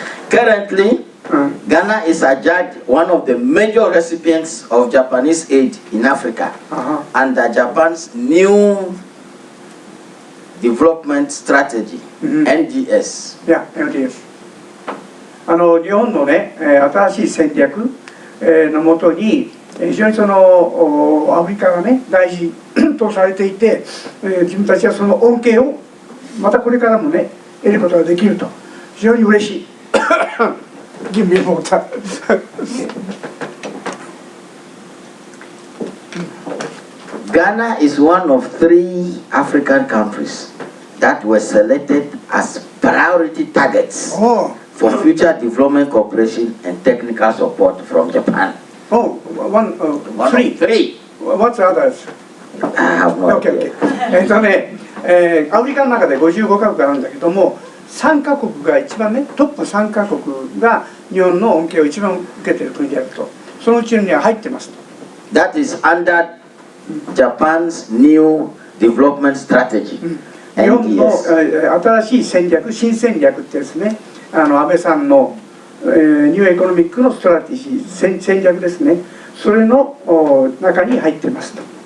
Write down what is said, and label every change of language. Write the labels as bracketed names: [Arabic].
[English] Currently, Ghana is adjudged one of the major recipients of Japanese aid in Africa under Japan's new development strategy, NDS. Yeah, NDS. [Japanese] 日本のね、新しい戦略のもとに非常にそのアフリカがね大事とされていて、自分たちはその恩恵をまたこれからもね得ることができると非常に嬉しい。 [English] Give me water. Ghana is one of 3 African countries that were selected as priority targets for future development cooperation and technical support from Japan. Three. What's the others? I have no idea. [Japanese] アフリカの中で55カ国あるんだけども、3カ国が一番ね、トップ3カ国が日本の恩恵を一番受けている国であると、そのうちには入ってますと。 [English] That is under Japan's new development strategy. [Japanese] 日本の新しい戦略、新戦略ってですね、安倍さんのニューエコノミックのストラテジー、戦略ですね、それの中に入ってますと。